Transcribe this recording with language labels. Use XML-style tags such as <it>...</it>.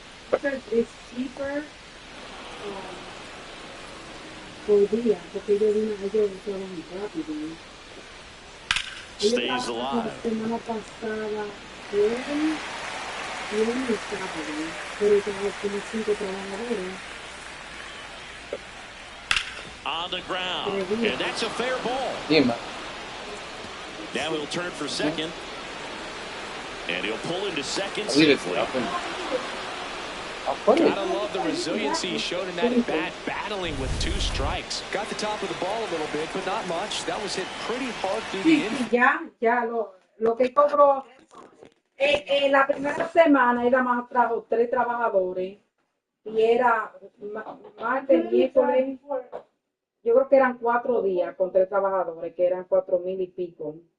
<en>It's cheaper</en> <es>por día, porque ellos trabajan rápido.</es> <en>Stays alive.</en> <es>La semana pasada, viernes y sábado, pero como 5 trabajadores.</es> <en>On the ground, and that's a fair ball. Now he'll turn for second, and he'll pull into second safely. Gotta love the resiliency he showed in that at bat, battling with 2 strikes. Got the top of the ball a little bit, but not much. That was hit pretty hard through the inning.</en> <es>Ya, lo que cobró la primera semana era más trabajo, 3 trabajadores, y era martes, miércoles, yo creo que eran 4 días con 3 trabajadores, que eran 4,000 y pico.</es>